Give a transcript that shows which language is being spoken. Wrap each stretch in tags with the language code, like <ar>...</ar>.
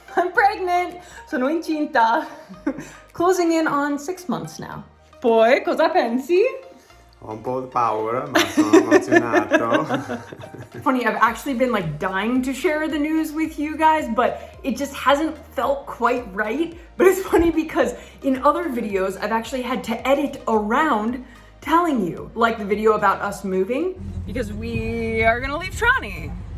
<en>I'm pregnant,</en> <it>sono incinta.</it> <en>Closing in on 6 months now.</en> <it>Poi, cosa pensi? Ho un po' di paura, ma sono emozionato.</it> <en>Funny, I've actually been like dying to share the news with you guys, but it just hasn't felt quite right. But it's funny because in other videos, I've actually had to edit around telling you, like the video about us moving, because we are gonna leave Trani.</en>